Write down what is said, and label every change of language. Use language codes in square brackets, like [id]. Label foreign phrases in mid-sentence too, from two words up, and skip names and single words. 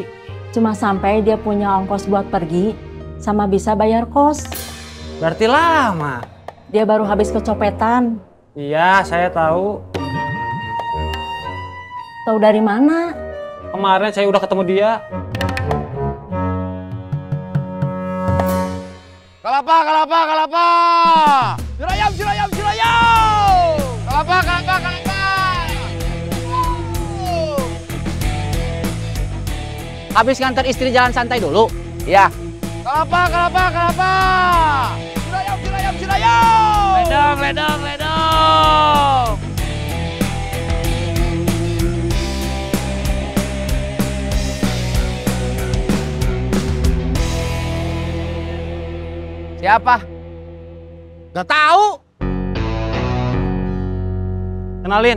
[id] Cuma sampai dia punya ongkos buat pergi sama bisa bayar kos. Berarti lama. Dia baru habis kecopetan. Iya, saya tahu. Tahu dari mana? Kemarin saya udah ketemu dia. Kelapa, kelapa, kelapa! Cilayam, Cilayam, Cilayam! Kelapa, kelapa, kelapa! Habis nganter istri jalan santai dulu. Iya. Kelapa, kelapa, kelapa! Cilayam, Cilayam, Cilayam! Ledang, ledang, ledang! Siapa? Gak tahu. Kenalin.